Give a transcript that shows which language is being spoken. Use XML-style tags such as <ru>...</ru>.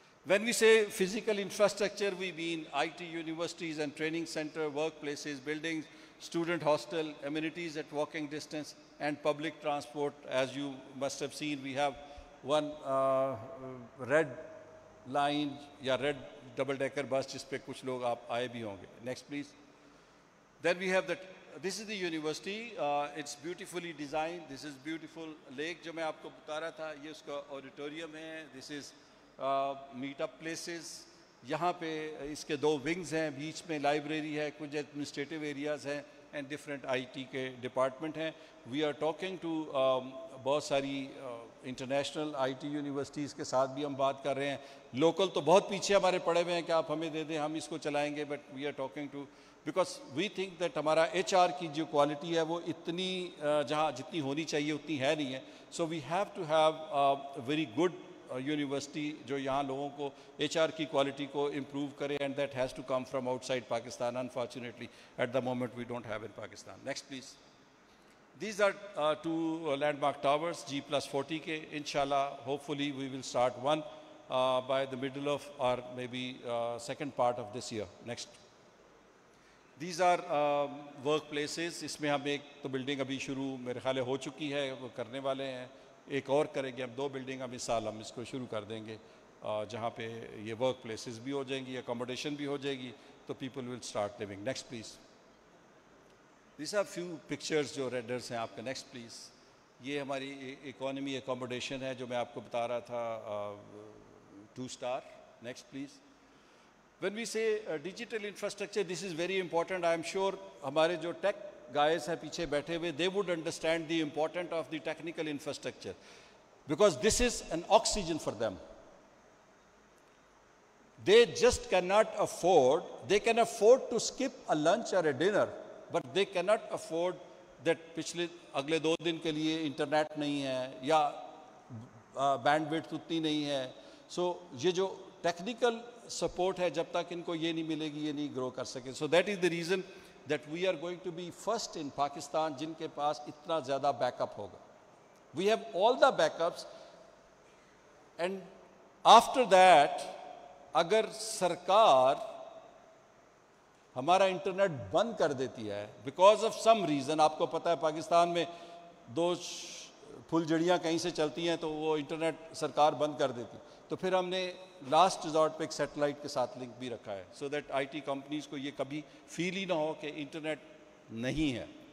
<en>When we say physical infrastructure, we mean IT, universities and training center, workplaces, buildings, student hostel, amenities at walking distance, and public transport. As you must have seen, we have one red line یا red double decker bus</en> <ur>جس پہ کچھ لوگ آپ آئے بھی ہوں گے.</ur> <en>Next please. Then we have the this is the university. It's beautifully designed. This is beautiful lake</en> <ur>جو میں آپ کو بتا رہا تھا. یہ اس کا auditorium ہے.</ur> <en>This is meet up places.</en> <ur>یہاں پہ اس کے 2 ونگز ہیں, بیچ میں لائبریری ہے, کچھ ایڈمنسٹریٹو ایریاز ہیں اینڈ ڈفرینٹ آئی ٹی کے ڈپارٹمنٹ ہیں.</ur> <en>we are talking to</en> <ur>بہت ساری انٹرنیشنل آئی ٹی یونیورسٹیز کے ساتھ بھی ہم بات کر رہے ہیں. لوکل تو بہت پیچھے ہمارے پڑے ہوئے ہیں کہ آپ ہمیں دے دیں, ہم اس کو چلائیں گے,</ur> <en>but we are talking to, because we think that</en> <ur>ہمارا ایچ آر کی جو کوالٹی ہے وہ اتنی جہاں جتنی ہونی چاہیے اتنی ہے نہیں ہے.</ur> <en>so we have to have very good university</en> <ur>جو یہاں لوگوں کو ایچ آر کی کوالٹی کو امپروو کرے,</ur> <en>And that has to come from outside Pakistan. Unfortunately at the moment we don't have in Pakistan. Next please. These are 2 landmark towers G+40 کے. inshallah hopefully we will start one by the middle of or maybe second part of this year. Next. These are work places.</en> <ur>اس میں ہم ایک تو building ابھی شروع میرے خیال ہو چکی ہے, وہ کرنے والے ہیں, ایک اور کریں گے ہم. 2 بلڈنگ اب اس سال ہم اس کو شروع کر دیں گے جہاں پہ یہ ورک پلیسز بھی ہو جائیں گی, اکوموڈیشن بھی ہو جائے گی, تو</ur> <en>People will start living. Next please. These are few pictures</en> <ur>جو رینڈرس ہیں آپ کا.</ur> <en>Next please.</en> <ur>یہ ہماری اکانومی اکوموڈیشن ہے جو میں آپ کو بتا رہا تھا, 2 star.</ur> <en>Next please. When we say digital infrastructure, this is very important. I am sure</en> <ur>ہمارے جو ٹیک guys ہیں پیچھے بیٹھے ہوئے,</ur> <en>they would understand the importance of the technical infrastructure, because this is an oxygen for them. They just cannot afford, they can afford to skip a lunch or a dinner, but they cannot afford that</en> <ur>پچھلے اگلے 2 دن کے لیے internet نہیں ہے یا band width اتنی نہیں ہے. سو یہ جو ٹیکنیکل سپورٹ ہے جب تک ان کو یہ نہیں ملے گی یہ نہیں گرو کر سکے.</ur> <en>so that is the reason that we are going to be first in Pakistan</en> <ur>جن کے پاس اتنا زیادہ بیک اپ ہوگا.</ur> <en>we have all the backups, and after that</en> <ur>اگر سرکار ہمارا انٹرنیٹ بند کر دیتی ہے</ur> <en>because of some reason,</en> <ur>آپ کو پتہ ہے پاکستان میں 2 پھل جڑیاں کہیں سے چلتی ہیں تو وہ انٹرنیٹ سرکار بند کر دیتی, تو پھر ہم نے لاسٹ ریزورٹ پہ ایک سیٹلائٹ کے ساتھ لنک بھی رکھا ہے, so that I T companies کو یہ کبھی فیل ہی نہ ہو کہ انٹرنیٹ نہیں ہے.</ur>